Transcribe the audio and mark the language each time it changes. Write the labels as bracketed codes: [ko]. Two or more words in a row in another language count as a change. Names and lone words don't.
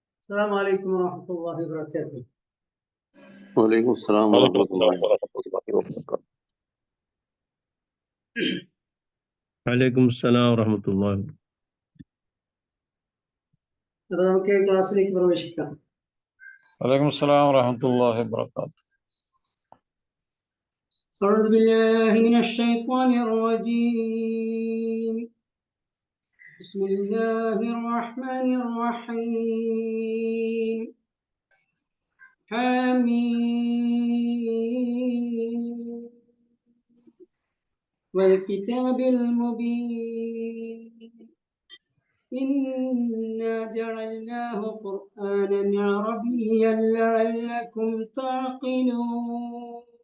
[ar] السلام عليكم ورحمة الله وبركاته. وعليكم السلام ورحمة الله وبركاته. وعليكم السلام ورحمة الله. [ml] അപ്പോൾ നമുക്ക് ക്ലാസ്സിലേക്ക് പ്രവേശിക്കാം. [ar] وعليكم السلام ورحمة الله وبركاته. أعوذ بالله من الشيطان الرجيم. بسم الله الرحمن الرحيم. حميم والكتاب المبين إنا جعلناه قرآنا عربيا لعلكم تعقلون.